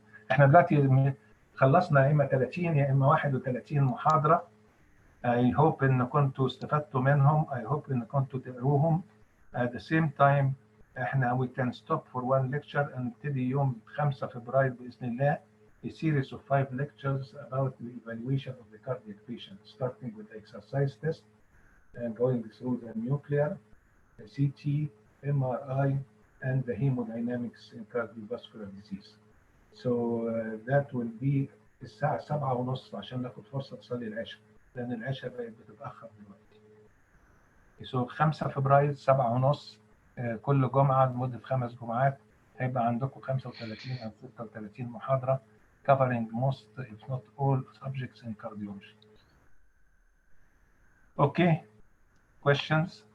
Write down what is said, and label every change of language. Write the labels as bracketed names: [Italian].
[Arabic] احنا دلوقتي خلصنا يا اما 30 يا اما 31 محاضره. [English] I hope [Arabic] ان كنتوا استفدتوا منهم. I hope ان كنتوا تقروهم. [English] At the same time [Arabic] احنا [English] we can stop for one lecture and [Arabic] نبتدي يوم 5 فبراير باذن الله [English] a series of 5 lectures about the evaluation of the cardiac patient, starting with the exercise test and going through the nuclear, the CT, MRI, and the hemodynamics in cardiovascular disease. So that will be [Arabic] الساعة 7:30 عشان ناخد فرصة نصلي العشاء، لأن العشاء بقت بتتأخر دلوقتي. So 5 فبراير 7:30 كل جمعة لمدة 5 جمعات هيبقى عندكم 35 أو 36 محاضرة [English] covering most if not all subjects in cardiology. Okay. Questions?